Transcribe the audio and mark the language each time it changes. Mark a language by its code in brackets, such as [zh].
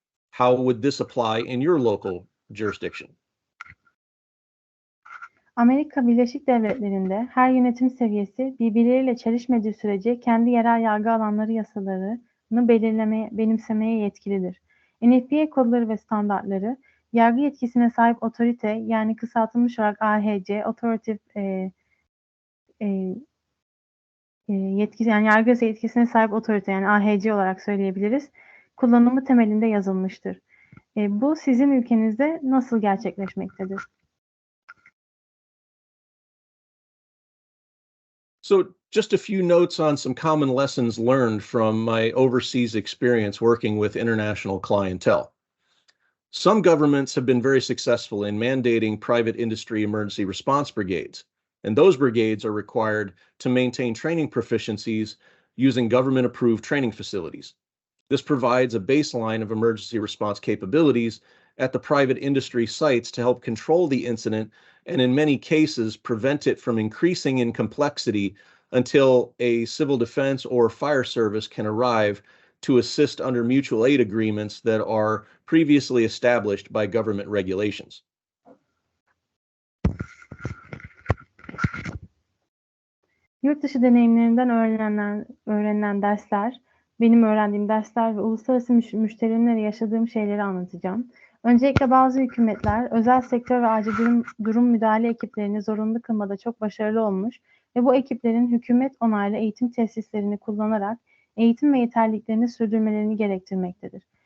[en] How would this apply in your local jurisdiction? [tr] Amerika Birleşik Devletleri'nde her yönetim seviyesi birbirleriyle çelişmediği sürece kendi yerel yargı alanları yasalarını benimsemeye yetkilidir. NFPA kodları ve standartları yargı yetkisine sahip otorite yani kısaltılmış olarak AHC, Authoritative yetkisi yani yargı yetkisine sahip otorite yani AHC olarak söyleyebiliriz. Kullanımı temelinde yazılmıştır. Bu sizin ülkenizde nasıl gerçekleşmektedir? [en] So just a few notes on some common lessons learned from my overseas experience working with international clientele. Some governments have been very successful in mandating private industry emergency response brigades, and those brigades are required to maintain training proficiencies using government-approved training facilities. This provides a baseline of emergency response capabilities at the private industry sites to help control the incident and in many cases prevent it from increasing in complexity until a civil defense or fire service can arrive to assist under mutual aid agreements that are previously established by government regulations. [tr] Yurt dışı deneyimlerinden öğrenilen dersler, benim öğrendiğim dersler ve uluslararası müşterilerle yaşadığım şeyleri anlatacağım. Öncelikle bazı hükümetler özel sektör ve acil durum müdahale ekiplerini zorunlu kılmada çok başarılı olmuş ve bu ekiplerin hükümet onaylı eğitim tesislerini kullanarak eğitim ve yeterliliklerini sürdürmelerini gerektirmektedir.